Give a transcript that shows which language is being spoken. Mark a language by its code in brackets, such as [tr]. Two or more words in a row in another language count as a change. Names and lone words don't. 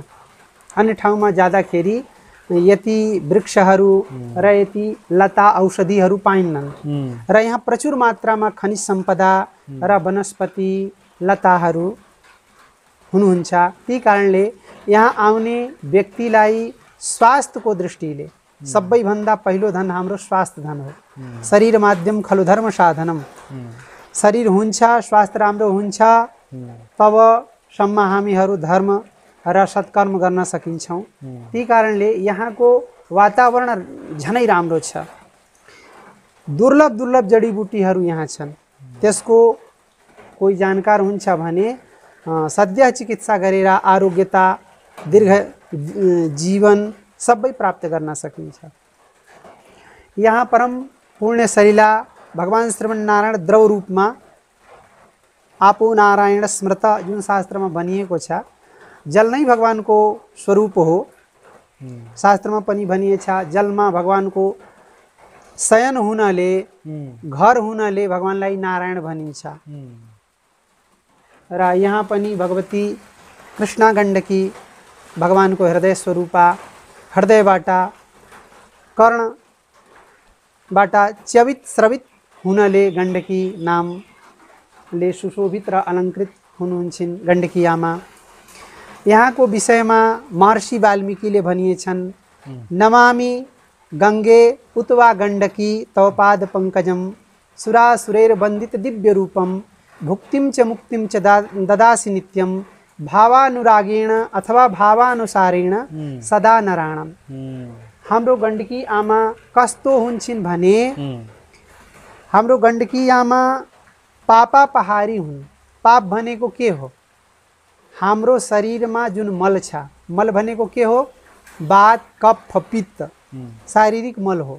[ne] अन्य ठाउँमा जाँदाखेरि यति वृक्षहरू र यति लता औषधिहरू पाइन्नन् र यहाँ प्रचुर मात्रामा खनिज सम्पदा र वनस्पति लताहरू हुनुहुन्छ। त्यही कारणले यहाँ आउने व्यक्तिलाई स्वास्थ्यको दृष्टिले सबैभन्दा पहिलो धन हाम्रो स्वास्थ्य धन हो। [sa] शरीर माध्यम खलु धर्म साधनम। [ne] शरीर हुन्छ, स्वास्थ्य राम्रो हुन्छ, तबसम्म हामीहरू धर्म र सत्कर्म गर्न सकिन्छौँ। त्यही कारणले यहाँको वातावरण झनै राम्रो छ। दुर्लभ जडीबुटीहरू यहाँ छन्। त्यसको कोही जानकार हुन्छ भने सद्य चिकित्सा गरेर आरोग्यता, दीर्घ जीवन सबै प्राप्त गर्न सकिन्छ। यहाँ परम पुण्य सलिला भगवान श्रीमन्नारायण द्रव रूपमा [sa] आपो नारायण स्मृत [ne] जुन शास्त्रमा भनिएको छ, जल नै भगवानको स्वरूप हो। शास्त्रमा पनि भनिएको छ, जलमा भगवानको शयन हुनाले, घर हुनाले भगवानलाई नारायण भनिन्छ। र यहाँ पनि भगवती कृष्णा गण्डकी भगवानको हृदय स्वरूपा, हृदयबाट कर्णबाट च्यवित स्रवित हुनाले गण्डकी नामले सुशोभित र अलङ्कृत हुनुहुन्छन् गण्डकी आमा। यहाँको विषयमा महर्षि वाल्मीकिले भनिएछन्, [sa] नमामि गङ्गे उतवा गण्डकी तव पाद पङ्कजम सुरासुरैर वन्दित दिव्य रूपम भुक्तिं च मुक्तिं च ददासि नित्यं भावानुरागेण अथवा भावानुसारेण सदा नराणम। [ne] हाम्रो गण्डकी आमा कस्तो हुन्छन् भने हाम्रो गण्डकी आमा पापा पहारी हुन्। पाप भनेको के हो? हाम्रो शरीरमा जुन मल छ, मल भनेको के हो? वात, कफ, पित्त, शारीरिक मल हो।